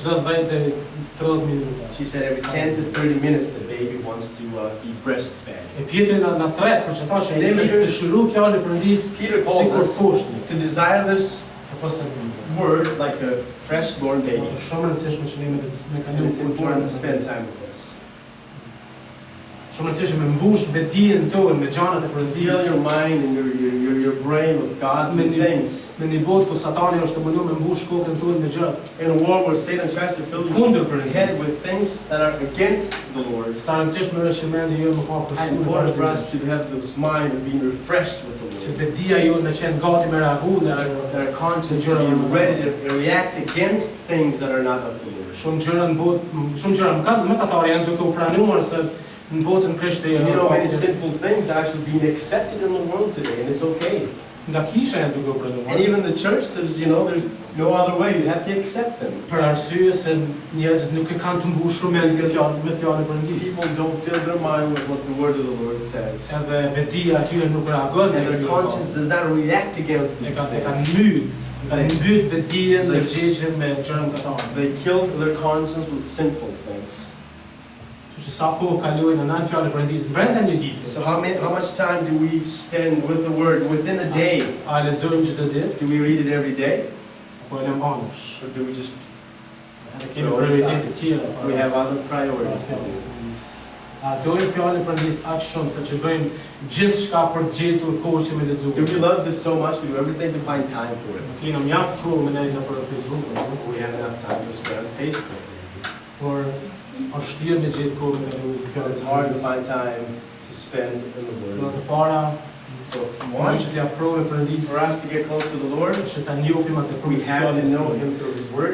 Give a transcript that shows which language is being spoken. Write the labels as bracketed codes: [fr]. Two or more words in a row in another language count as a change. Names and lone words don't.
[en] She said every 10 to 30 minutes the baby wants to be breastfed. Peter calls us to desire this word like a fresh-born baby. And it's important to spend time with us. [sq] Shumë rëndësishme me mbush vetdijen tonë me gjanat e Perëndisë. [en] Fill your mind and your brain with godly things. [sq] Me një botë ku Satani është munduar me mbush kokën tonë me gjëra. [en] In a world where Satan tries to fill your head with things that are against the Lord. [sq] Sa rëndësishme është që mendi jonë më ka [en] It's important for us to have this mind of being refreshed with the Lord. [sq] Që vetdia jonë në qenë gati me reagu në [en] that are conscious to be ready to react against things that are not of the Lord. [sq] Shumë gjëra në botë, shumë gjëra mëkatare janë duke u pranuar se në botën krishtere. [en] You know, many sinful things are actually being accepted in the world today, and it's okay. [sq] Nga kisha janë duke u pranuar. [en] And even the church, there's no other way. You have to accept them. [sq] Për arsye se njerëzit nuk e kanë të mbushur mendin me fjalën e Perëndisë. [en] People don't fill their mind with what the word of the Lord says. [sq] Edhe vetdia aty nuk reagon. [en] And their conscience does not react against these things. [sq] Mbyt vetdijen dhe gjegjen me gjëra mëkatare. [en] They killed their conscience with sinful things. [sq] Sa kohë kalojnë në fjalën e Perëndisë brenda një dite. [en] So how much time do we spend with the word within a day? [sq] A lexojmë çdo ditë? [en] Do we read it every day? [sq] Apo e lëmë anësh? [en] Or do we just [sq] kemi prioritete të tjera? [en] We have other priorities. [sq] A dojmë fjalën e Perëndisë aq shumë sa që bëjmë gjithçka për të gjetur kohë që me lexuar. [en] Do we love this so much we do everything to find time for it? [sq] Kemi mjaft kohë me nejtë për Facebook. [en] We have enough time to stay on Facebook. Or it's hard to find time to spend in the Word. So for us to get close to the Lord, we have to know Him through His Word.